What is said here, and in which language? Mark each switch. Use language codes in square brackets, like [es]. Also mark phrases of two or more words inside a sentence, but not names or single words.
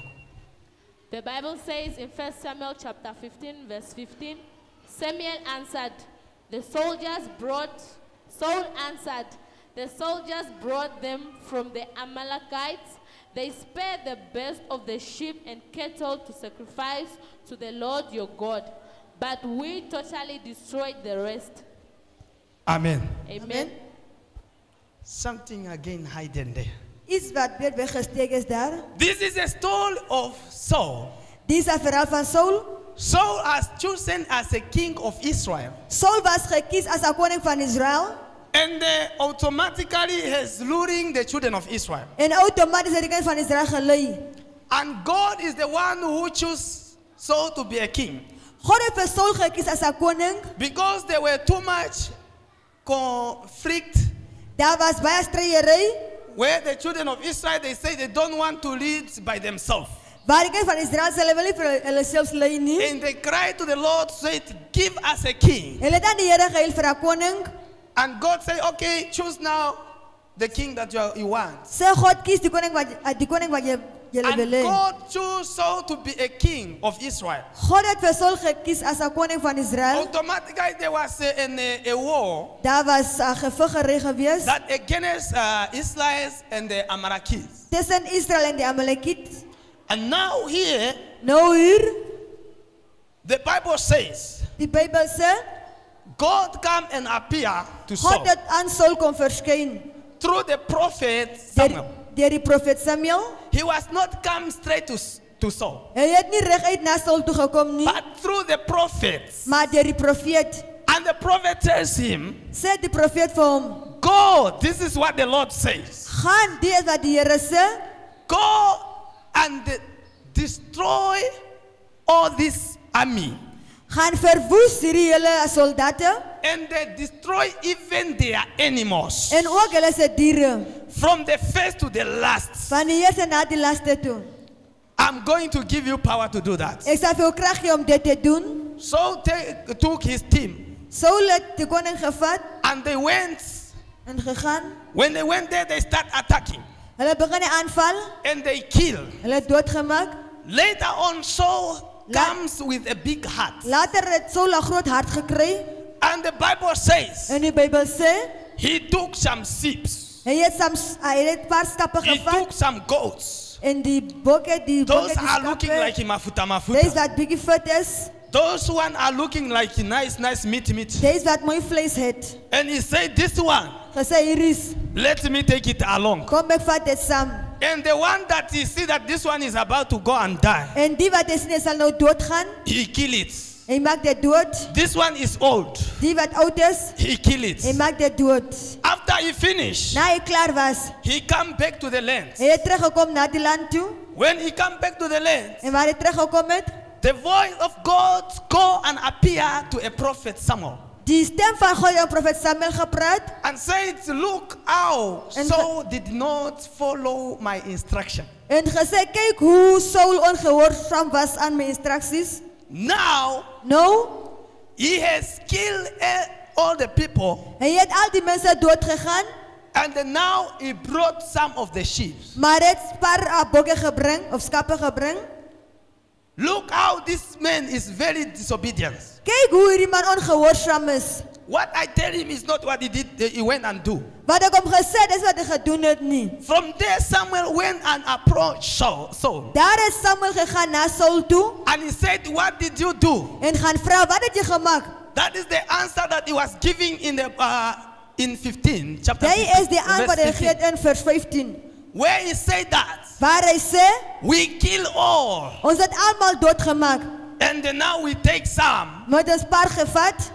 [en] The Bible says in 1 Samuel chapter 15 verse 15, Saul answered, the soldiers brought them from the Amalekites. They spared the best of the sheep and cattle to sacrifice to the Lord your God, but we totally destroyed the rest. Amen. Amen. Something again hidden there. [af] Iets wat weer weggesteek is daar. [en] This is a story of Saul. [af] Dit is 'n verhaal van Saul. [en] Saul was chosen as a king of Israel. [af] Saul was gekies as 'n koning van Israel. [en] And automatically has ruling the children of Israel. [af] En outomaties het die kinders van Israel gelei. [en] And God is the one who chose Saul to be a king. [af] God het vir Saul gekies as 'n koning. [en] Because there were too much conflict [af] Daar was baie stryery. [en] where the children of Israel, they say they don't want to lead by themselves. [af] Waar die kinders van Israel hulle wil nie vir hulle selfs lei nie. [en] And they cried to the Lord, said, give us a king. [af] Hulle het aan die Here gehuil vir 'n koning. [en] And God said, okay, choose now the king that you want. [af] Sê God kies die koning wat jy wil [en] And [af] hê. [en] God chose Saul to be a king of Israel. [af] God het vir Saul gekies as 'n koning van Israel. [en] Automatically there was a war [af] Daar was 'n geveggery gewees [en] that against Israelites and the Amalekites. [af] tussen Israel en die Amalekiet. [en] And now here, [af] Nou hier, [en] the Bible says, [af] die Bybel sê, [en] God come and appear to [af] God [en] Saul [af] het aan Saul kom verskyn [en] through the prophet Samuel. [af] deur die profeet Samuel. [en] He was not come straight to Saul, [af] Hy het nie reguit na Saul toe gekom nie, [en] but through the prophets. [af] maar deur die profeet. [en] And the prophet tells him, [af] Sê die profeet vir hom, [en] go, this is what the Lord says. [af] gaan die is wat die Here sê, [en] Go and destroy all this army. [af] gaan verwoes hierdie hele soldate [en] And they destroy even their animals. [af] en ook hulle se diere, [en] From the first to the last. [af] van die eerste na die laaste toe. [en] I'm going to give you power to do that. [af] Ek sal vir jou krag gee om dit te doen. [en] So took his team [af] Saul het die koning gevat [en] and they went. [af] en gegaan. [en] When they went there, they start attacking [af] Hulle begin die aanval, [en] and they kill. [af] hulle het doodgemaak. [en] Later on, Saul comes with a big heart. [af] Later het Saul 'n groot hart gekry [en] And the Bible says [af] en die Bybel sê [en] he took some sheep, [af] hy het 'n paar stappe [en] he [af] gevat [en] took some goats. [af] en die bokke die [en] Those [af] die [en] are looking [af] skape, [en] like mafuta [af] Dis [en] mafuta. [af] wat bietjie vet is, [en] Those one are looking like nice meat. [af] dis wat mooi vleis het. [en] And he said, this one, [af] Gesê hier is, [en] let me take it along. [af] kom ek vat dit saam. [en] And the one that he see that this one is about to go and die, [af] En die wat is nie sal nou doodgaan, [en] he kill it. [af] hy maak dit dood. [en] This one is old, [af] Die wat oud is, [en] he kill it. [af] hy maak dit dood. [en] After he finish, [af] Na hy klaar was, [en] he come back to the land. [af] hy het teruggekom na die land toe [en] When he come back to the land, [af] en waar hy teruggekom het, [en] the voice of God go and appear to a prophet Samuel [af] die stem van God het profeet Samuel gepraat [en] and said, look how And Saul did not follow my instruction. [af] en gesê kyk hoe Saul ongehoorsaam was aan my instruksies. [en] Now [af] Nou, [en] he has killed all the people, [af] hy het al die mense doodgegaan, [en] and then now he brought some of the sheep. [af] maar het 'n paar bokke gebring of skape gebring. [en] Look how this man is very disobedient. [af] Kyk hoe hierdie man ongehoorsaam is. [en] What I tell him is not what he did. He went and do. [af] Wat ek hom gesê, dis wat hy gedoen het nie. [en] From there, Samuel went and approached Saul, [af] Daar is Samuel gegaan na Saul toe [en] and he said, "What did you do?" [af] en gaan vra, wat het jy gemaak? [en] That is the answer that he was giving in the in 15 chapter. [af] Dit [en] 15, [af] is die [en] verse [af] antwoord hy [en] 15, [af] gee in vers 15. [en] where he said that [af] Waar hy sê, [en] we kill all, [af] ons het almal doodgemaak. [en] and then now we take some [af] Moet ons paar gevat